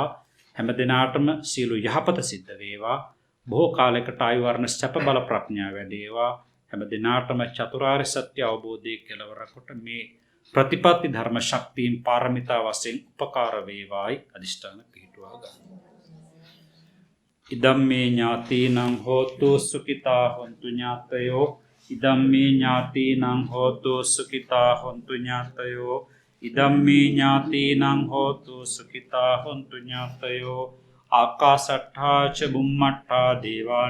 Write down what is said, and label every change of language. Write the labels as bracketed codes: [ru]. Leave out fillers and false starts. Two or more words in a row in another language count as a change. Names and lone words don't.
[si] හැම දිනාටම සියලු යහපත සිද්ධ වේවා. බොහෝ කාලයකට ආයු වර්ණ සැප බල ප්‍රඥා වැඩේවා. හැම දිනාටම චතුරාර්ය සත්‍ය අවබෝධයේ කෙලවර කොට මේ ප්‍රතිපත්ති ධර්ම ශක්තියින් පාරමිතා වශයෙන් උපකාර වේවායි අදිෂ්ඨාන පිහිටුවා ගන්න. [pi] ඉදම්මේ ඥාතීනං හෝතු සුඛිතා හොන්තු ඥාතයෝ. ඉදම්මේ ඥාතීනං හෝතු සුඛිතා හොන්තු ඥාතයෝ. ඉදම්මේ ඥාතීනං හෝතු සුඛිතා හොන්තු ඥාතයෝ ආකාසට්ඨා ච බුම්මට්ඨා දේවා